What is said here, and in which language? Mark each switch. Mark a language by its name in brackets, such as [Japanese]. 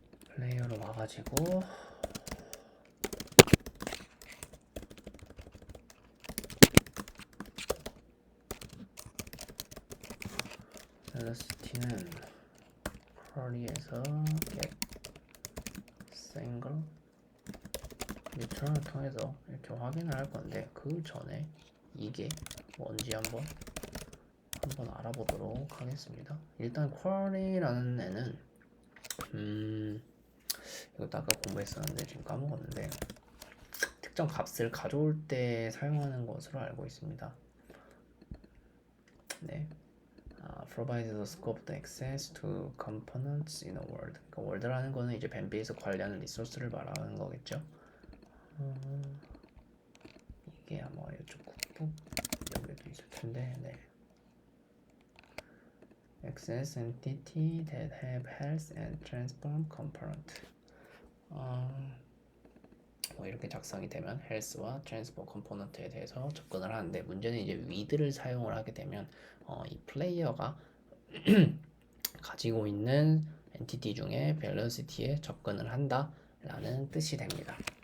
[Korean] 플레이어로 와가지고 벨러시티는 쿼리에서 get single 뉴트럴을 통해서 이렇게 확인을 할 건데 그 전에 이게 뭔지 한번 알아보도록 하겠습니다. 일단 쿼리라는 애는 이것도 아까 공부했었는데 지금 까먹었는데 특정 값을 가져올 때 사용하는 것으로 알고 있습니다. 네. [English] Provide the scope of access to components in a world. [Korean] 그러니까 world라는 거는 이제 밴비에서 관리하는 리소스를 말하는 거겠죠. 이게 아마 이쪽 국부 여기도 있을 텐데, 네. [English] Access entity that have health and transform component. [Korean] 뭐 이렇게 작성이 되면 health와 transform component에 대해서 접근을 하는데 문제는 이제 with를 사용을 하게 되면 이 플레이어가 가지고 있는 엔티티 중에 velocity에 접근을 한다라는 뜻이 됩니다.